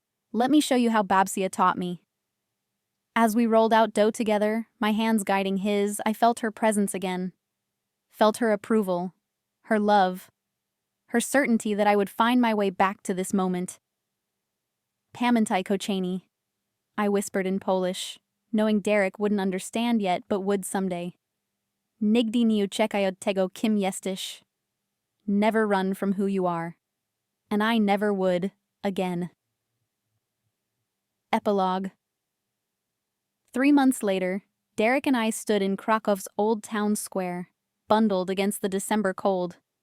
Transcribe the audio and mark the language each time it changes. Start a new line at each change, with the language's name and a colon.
English: "Let me show you how Babsia taught me." As we rolled out dough together, my hands guiding his, I felt her presence again. Felt her approval, her love, her certainty that I would find my way back to this moment.
Polish: "Pamiętaj kochanie,"
English: I whispered in Polish, knowing Derek wouldn't understand yet but would someday.
Polish: "Nigdy nie uciekaj od tego, kim jesteś."
English: Never run from who you are. And I never would, again. Epilogue. 3 months later, Derek and I stood in Krakow's old town square, bundled against the December cold.